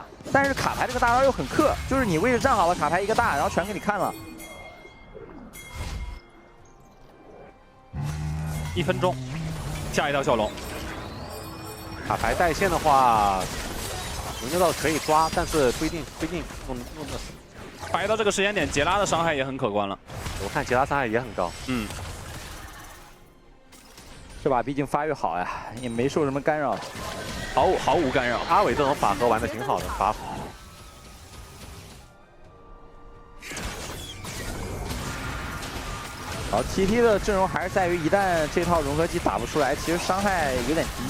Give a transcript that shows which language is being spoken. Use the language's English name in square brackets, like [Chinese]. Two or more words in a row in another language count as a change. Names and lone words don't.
[Chinese] 但是卡牌這個大招又很克，就是你位置站好了，卡牌一個大，然後全給你看了。 1分鐘，下一道小龍。卡牌帶線的話，龍牛道可以抓，但是不一定弄得死。白到這個時間點，傑拉的傷害也很可觀了。我看傑拉傷害也很高。嗯。这把畢竟發育好呀，也沒受什麼干擾，毫無干擾。阿偉這種法盒玩的挺好的，法服。好 ，TT 的陣容還是在於一旦這套融合技打不出來，其實傷害有點低。